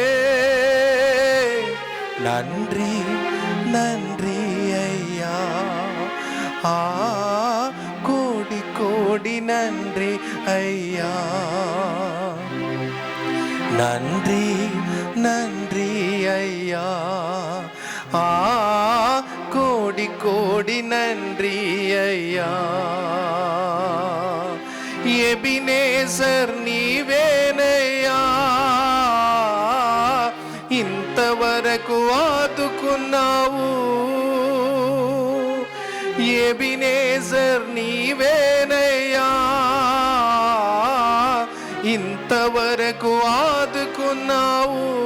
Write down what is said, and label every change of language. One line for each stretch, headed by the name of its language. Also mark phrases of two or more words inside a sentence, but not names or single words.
Tamil: நன்றி நன்றி ஐயா, கோடி கோடி நன்றி ஐயா. நன்றி நன்றி ஐயா, கோடி கோடி நன்றி ஐயா.
Telugu: ఎబినేసర్ నీవేనయ్యా, ఇంతవరకు ఆదుకున్నావు. ఎబినేసర్ నీవేనయ్యా, ఇంతవరకు ఆదుకున్నావు.